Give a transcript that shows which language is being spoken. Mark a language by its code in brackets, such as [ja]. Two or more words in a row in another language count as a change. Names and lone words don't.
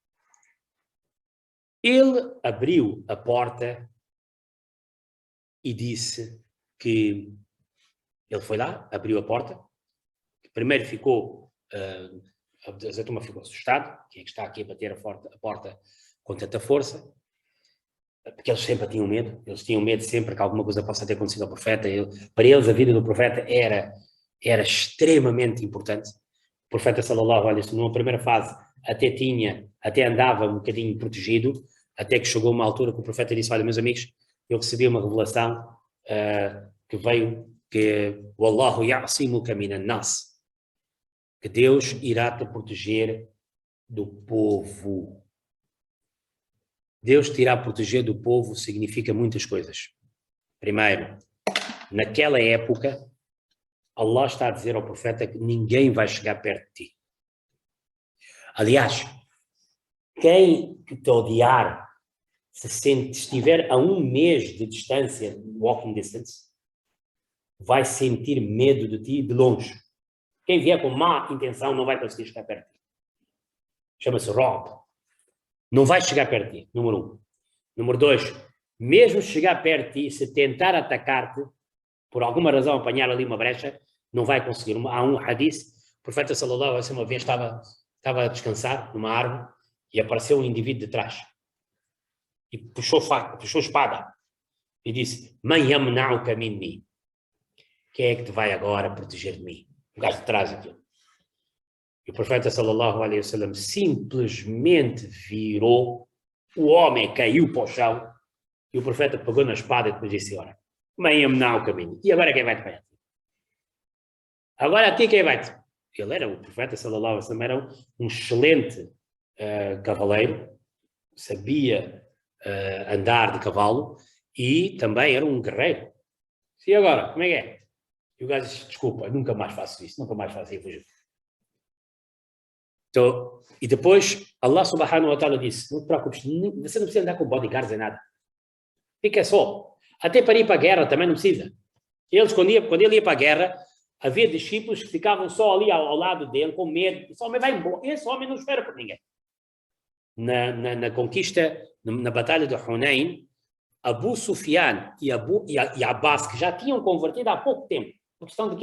[pt] Ele abriu a porta e disse que ele foi lá, abriu a porta, primeiro ficou, a turma ficou assustado, quem é que está aqui a bater a porta com tanta força, porque eles sempre tinham medo, sempre que alguma coisa possa ter acontecido ao profeta. Para eles a vida do profeta era extremamente importante. [ar] O profeta صلى الله عليه وسلم, [pt] numa primeira fase, até andava um bocadinho protegido, até que chegou uma altura que o profeta disse: olha, meus amigos, eu recebi uma revelação que veio, que [ar] والله يعصمك من الناس, [pt] que Deus irá te proteger do povo. Deus te irá proteger do povo significa muitas coisas. Primeiro, naquela época, Allah está a dizer ao profeta que ninguém vai chegar perto de ti. Aliás, quem te odiar, se estiver a 1 mês de distância, [en] walking distance, [pt] vai sentir medo de ti de longe. Quem vier com má intenção não vai conseguir chegar perto de ti. Chama-se Rob. Não vai chegar perto de ti, número 1. Número 2, mesmo chegar perto de ti, se tentar atacar-te, por alguma razão apanhar ali uma brecha, não vai conseguir. Há um hadith, o profeta [ar] صلى الله عليه وسلم [pt] uma vez estava a descansar numa árvore e apareceu um indivíduo de trás. E puxou espada e disse: [ar] من يمنعك مني? [pt] Quem é que te vai agora proteger de mim? O gajo de trás aquilo. E o profeta [ar] صلى الله عليه وسلم [pt] simplesmente virou, o homem caiu para o chão e o profeta pegou na espada e depois disse: ora, [ar] من يمنعك مني? [pt] E agora quem vai te pegar? Agora a ti quem vai te? O profeta [ar] صلى الله عليه وسلم [pt] era um excelente cavaleiro, sabia andar de cavalo e também era um guerreiro. E agora, como é que é? E o gajo disse: desculpa, nunca mais faço isso, nunca mais faço isso. Então, e depois Allah [ar] سبحانه وتعالى [pt] disse: não te preocupes, você não precisa andar com bodyguards nem nada. Fica só. Até para ir para a guerra também não precisa. Quando ele ia para a guerra, havia discípulos que ficavam só ali ao lado dele com medo. Esse homem vai embora. Esse homem não espera por ninguém. Na conquista, na batalha de Hunain, Abu Sufyan e Abbas, que já tinham convertido há pouco tempo, por questão de quê?